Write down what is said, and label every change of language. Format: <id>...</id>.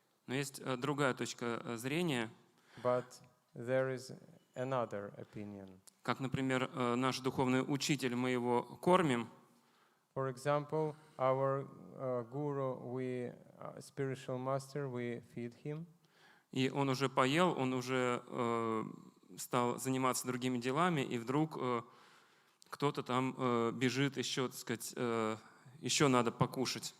<ru>Но есть другая точка зрения.</ru> <en>But there is another opinion.</en> <ru>Как, например, наш духовный учитель, мы его кормим.</ru> <en>For example, our guru, spiritual master, we feed him.</en> <ru>И он уже поел, он уже стал заниматься другими делами, и вдруг кто-то там бежит еще, так сказать, еще надо покушать.</ru>